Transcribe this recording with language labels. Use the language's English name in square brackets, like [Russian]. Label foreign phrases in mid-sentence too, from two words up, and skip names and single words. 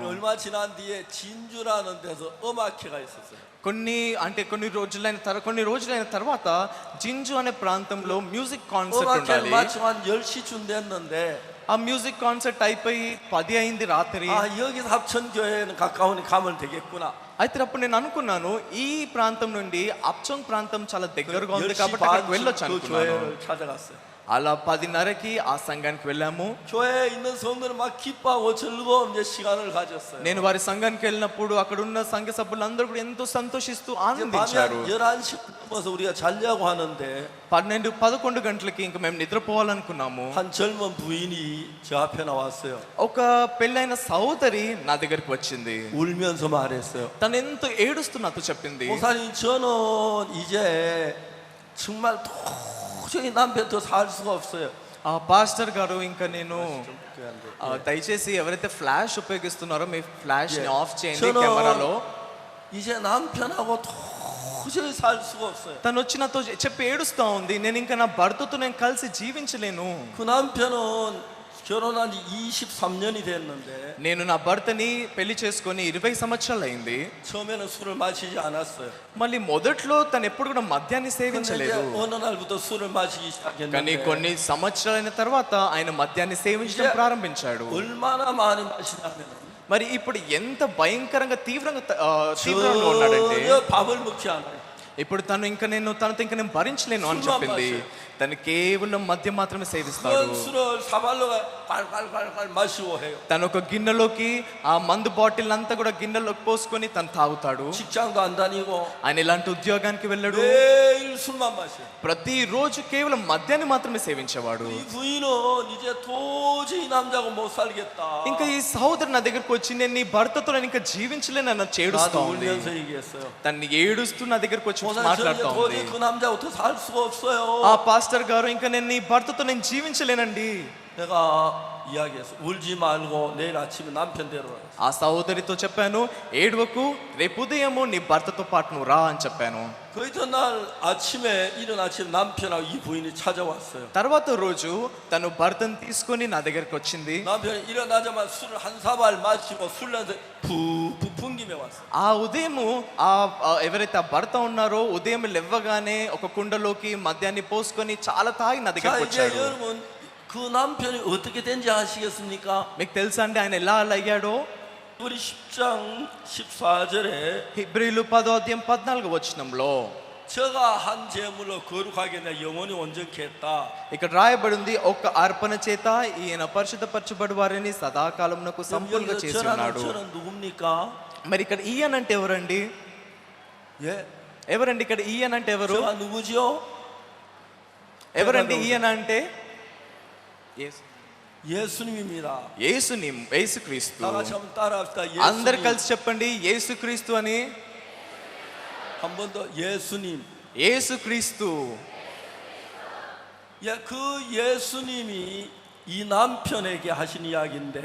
[Korean] 얼마 지난 뒤에 진주라는 데서 음악회가 있었어요. [Telugu] కొన్ని రోజులైన తర్వాత జింజు అనే ప్రాంతంలో [English] music concert [Korean] 음악회를 [Telugu] ఉండాలి. [Korean] 마치고 한 10시쯤 됐는데 [Telugu] ఆ [English] music concert [Telugu] అయిపోయి 10 అయింది రాత్రి. [Korean] 여기서 합천교회는 가까우니 가면 되겠구나. [Telugu] అయితే అప్పుడు నేను అనుకున్నాను ఈ ప్రాంతం నుండి అప్చంగ్ ప్రాంతం చాలా దగ్గరగా ఉంది కాబట్టి అక్కడికి వెళ్ళొచ్చు [Korean] 그 [Telugu] అనుకున్నాను. [Korean] 교회를 찾아갔어요. [Telugu] అలా 10:30కి ఆ సంఘానికి వెళ్ళాము. [Korean] 교회에 있는 성도는 막 기뻐하고 즐거운 이제 시간을 가졌어요. [Telugu] నేను వారి సంఘానికి వెళ్ళినప్పుడు అక్కడ ఉన్న సంఘ సభ్యులందరూ కూడా ఎంతో సంతోషిస్తూ ఆనందించారు. [Korean] 11시 넘어서 우리가 자려고 하는데 [Telugu] 11 గంటలకి ఇంకా మేము నిద్రపోవాలనుకున్నాము. [Korean] 한 젊은 부인이 저 앞에 나왔어요. [Telugu] ఒక పెళ్ళైన సహోదరి నా దగ్గరికి వచ్చింది. [Korean] 울면서 말했어요. [Telugu] తను ఎంతో ఏడుస్తూ నాతో చెప్పింది, [Korean] 목사님 저는 이제 정말 도저히 남편 더 살 수가 없어요. [Telugu] ఆ పాస్టర్ గారు ఇంకా నేను దయచేసి ఎవరైతే ఫ్లాష్ ఉపయోగిస్తున్నారో మీ ఫ్లాష్ ని ఆఫ్ చేయండి కెమెరాలో. [Korean] 이제 남편하고 도저히 살 수가 없어요. [Telugu] తను వచ్చి నాతో చెప్పి ఏడుస్తా ఉంది, నేను ఇంకా నా భర్తతో నేను కలిసి జీవించలేను. [Korean] 그 남편은 결혼한 지 23년이 됐는데 [Telugu] నేను నా భర్తని పెళ్లి చేసుకొని 20 సంవత్సరాలు అయింది. [Korean] 처음에는 술을 마시지 않았어요. [Telugu] మళ్ళీ మొదట్లో తను ఎప్పుడు కూడా మద్యాన్ని [Korean] 근데 [Telugu] సేవించలేదు. [Korean] 이제 어느 날부터 술을 마시기 [Telugu] కానీ [Korean] 시작했는데 [Telugu] కొన్ని సంవత్సరాలైన తర్వాత ఆయన మద్యాన్ని సేవించడం [Korean] ఇదే- [Telugu] ప్రారంభించాడు. [Korean] 얼마나 많이 마시냐면 [Telugu] మరి ఇప్పుడు ఎంత భయంకరంగా తీవ్రంగా ఉన్నాడంటే [Korean] 전혀 밥을 먹지 않아요. [Telugu] ఇప్పుడు తనతో ఇంకా నేను భరించలేను అని [Korean] 술만 [Telugu] చెప్పింది. [Korean] 마셔요. [Telugu] తను కేవలం మద్యం మాత్రమే సేవిస్తాడు. [Korean] 그런 술을 사발로가 깔깔깔깔 마시고 해요. [Telugu] తను ఒక గిన్నెలోకి ఆ మందు బాటిల్ అంతా కూడా గిన్నెలోకి పోసుకొని తను తాగుతాడు. [Korean] 직장도 안 다니고 [Telugu] ఆయన ఇలాంటి ఉద్యోగానికి వెళ్ళాడు. [Korean] 매일 술만 마셔요. [Telugu] ప్రతిరోజు కేవలం మద్యాన్ని మాత్రమే సేవించేవాడు. [Korean] 이 부인은 이제 도저히 남자고 못 살겠다. [Telugu] ఇంకా ఈ సహోదరు నా దగ్గరకు వచ్చి నేను నీ భర్తతో నేను ఇంకా జీవించలేను అన్న చేడుస్తా [Korean] 나도 [Telugu] ఉంది. [Korean] 울면서 얘기했어요. [Telugu] తన్ని ఏడుస్తూ నా దగ్గరకు వచ్చి [Korean] 목사님, 저 이제 [Telugu] మాట్లాడుతా ఉంది. [Korean] 도저히 그 남자부터 살 수가 없어요. [Telugu] ఆ పాస్టర్ గారు ఇంకా నేను నీ భర్తతో నేను జీవించలేనండి. [Korean] 내가 이야기했어. 울지 말고 내일 아침에 남편 데려와. [Telugu] ఆ సహోదరితో చెప్పాను, ఏడవకు, రేపు ఉదయము నీ భర్తతో పాటు నువ్వు రా అని చెప్పాను. [Korean] 그 이튿날 아침에 이른 아침 남편하고 이 부인이 찾아왔어요. [Telugu] తర్వాత రోజు తను భర్తను తీసుకొని నా దగ్గరకు వచ్చింది. [Korean] 남편이 일어나자마자 술을 한 사발 마시고 술 냄새 푹푹 풍기며 왔어요. [Telugu] ఆ ఉదయము ఎవరైతే ఆ భర్త ఉన్నారో ఉదయం లేవగానే ఒక కుండలోకి మద్యాన్ని పోసుకొని చాలా తాగి నా [Korean] 자 [Telugu] దగ్గరకు [Korean] 이제 [Telugu] వచ్చాడు. [Korean] 여러분 그 남편이 어떻게 된지 아시겠습니까? [Telugu] మీకు తెలుసా అండి ఆయన ఎలా అలా అయ్యాడో? [Korean] 우리 10장 14절에 [Telugu] హెబ్రీలు 10వ అధ్యాయం 14వ వచనంలో [Korean] 저가 한 제물로 거룩하게 내 영원히 온전케 했다. [Telugu] ఇక్కడ రాయబడి ఉంది, ఒక్క అర్పణ చేత ఈయన పరిశుద్ధపరచబడి వారిని సదాకాలమునకు సంపూర్ణంగా చేసి ఉన్నాడు. [Korean] 저는 누굽니까? [Telugu] మరి ఇక్కడ ఈయన అంటే ఎవరండి? [Korean] 예, [Telugu] ఎవరండి ఇక్కడ ఈయన అంటే ఎవరు? [Korean] 저가 누구지요? [Telugu] ఎవరండి ఈయన అంటే? [Korean] 예수님입니다. [Telugu] యేసుక్రీస్తు. [Korean] 다 같이 한번 따라합시다. [Telugu] అందరు [Korean] 예수님. [Telugu] కలిసి చెప్పండి, యేసుక్రీస్తు అని. [Korean] 한 번 더 예수님. [Telugu] యేసుక్రీస్తు. [Korean] 예, 그 예수님이 이 남편에게 하신 이야기인데